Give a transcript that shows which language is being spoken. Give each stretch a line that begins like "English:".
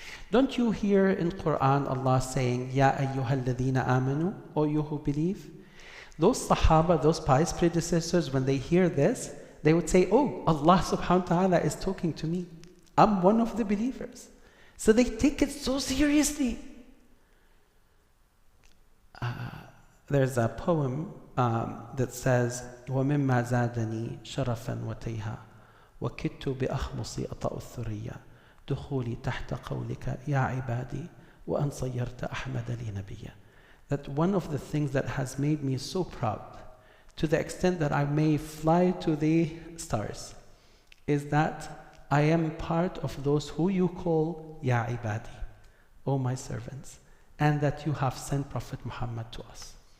English: Don't you hear in Quran Allah saying,
Arabic: Ya ayyuhalladhina amanu,
English: O you who believe? Those Sahaba, those pious predecessors, when they hear this, they would say, oh, Allah subhanahu wa ta'ala is talking to me. I'm one of the believers. So they take it so seriously. There's a poem that says,
Arabic: وَمِمَّا زَادَنِي شَرَفًا وَتَيْهًا وَكِدْتُ بِأَخْمُصِ أَطَأُ الثُّرِيَّ دُخُولِي تَحْتَ قَوْلِكَ يَا عِبَادِي وَأَنْ صَيَّرْتَ أَحْمَدَ لِي نَبِيًّا.
English: That one of the things that has made me so proud, to the extent that I may fly to the stars, is that I am part of those who you call Ya Ibadi, O my servants, and that you have sent Prophet Muhammad to us.